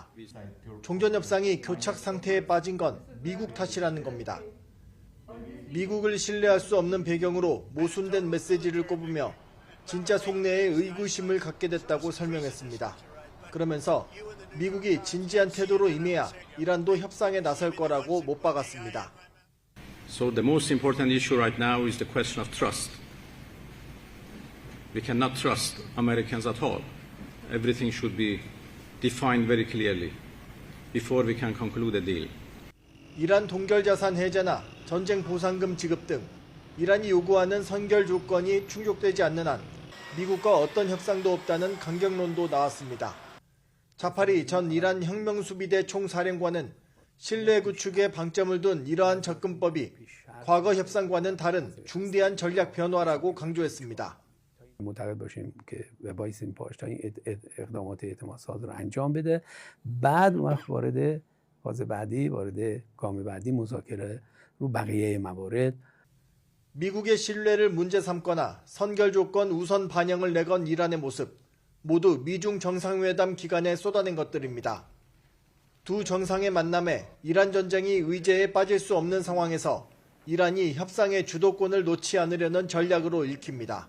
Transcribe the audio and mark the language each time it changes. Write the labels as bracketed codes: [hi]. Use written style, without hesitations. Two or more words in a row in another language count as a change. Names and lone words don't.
[ko] 종전협상이 교착 상태에 빠진 건 미국 탓이라는 겁니다. 미국을 신뢰할 수 없는 배경으로 모순된 메시지를 꼽으며 진짜 속내에 의구심을 갖게 됐다고 설명했습니다. 그러면서 미국이 진지한 태도로 임해야 이란도 협상에 나설 거라고 못 박았습니다. [en] So the most important issue right now is the question of trust. We cannot trust Americans at all. Everything should be defined very clearly before we can conclude a deal. [ko] 이란 동결자산 해제나 전쟁 보상금 지급 등 이란이 요구하는 선결 조건이 충족되지 않는 한 미국과 어떤 협상도 없다는 강경론도 나왔습니다. 자파리 전 이란 혁명수비대 총사령관은 신뢰 구축에 방점을 둔 이러한 접근법이 과거 협상과는 다른 중대한 전략 변화라고 강조했습니다. [fa] معتقد باشیم که وایسیم پاش تا این اقدامات اعتمادساز رو انجام بده بعد وقت وارد فاز بعدی وارد گام بعدی مذاکره رو بقیه موارد [ko] 미국의 신뢰를 문제 삼거나 선결 조건 우선 반영을 내건 이란의 모습 모두 미중 정상회담 기간에 쏟아낸 것들입니다. 두 정상의 만남에 이란 전쟁이 의제에 빠질 수 없는 상황에서 이란이 협상의 주도권을 놓지 않으려는 전략으로 읽힙니다.